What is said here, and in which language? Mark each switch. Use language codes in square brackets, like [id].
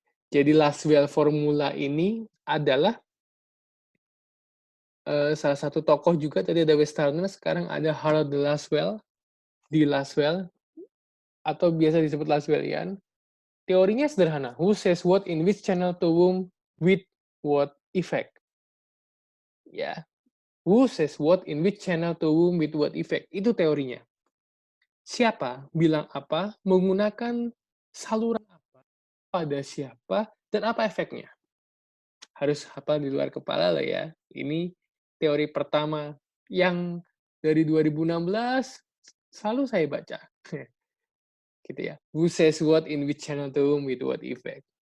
[id] Jadi Laswell formula ini adalah salah satu tokoh juga, tadi ada Westerner, sekarang ada Harold Laswell, di Laswell, atau biasa disebut Laswellian. Teorinya sederhana, [en] who says what in which channel to whom with what effect. Ya, who says what in which channel to whom with what effect. [id] Itu teorinya. Siapa bilang apa, menggunakan saluran apa, pada siapa, dan apa efeknya. Harus hafal di luar kepala lah ya. Ini teori pertama yang dari 2016 selalu saya baca. Gitu ya. [en] Who says what in which channel to whom with what effect.